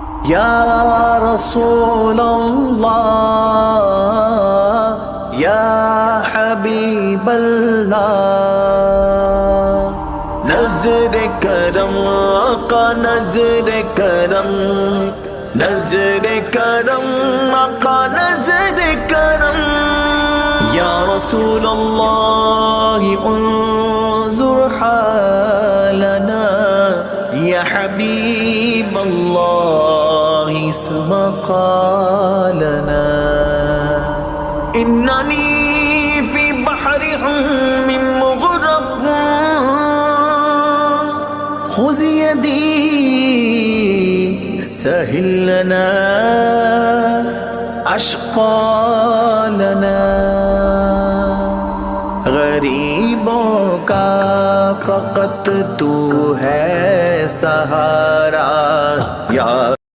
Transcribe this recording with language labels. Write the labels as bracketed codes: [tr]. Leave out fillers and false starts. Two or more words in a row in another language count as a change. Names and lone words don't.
[ar] يا رسول الله يا حبيب الله. [ur] نظر کرم آقا نظر کرم، نظر کرم آقا نظر کرم. [ar] يا رسول الله انظر حالنا، يا حبيب الله اسمع قالنا. إنني في بحر من مغرق، خذ يدي سهل لنا أشكالنا. [ur] غریبوں کا فقط تو ہے سہارا، یا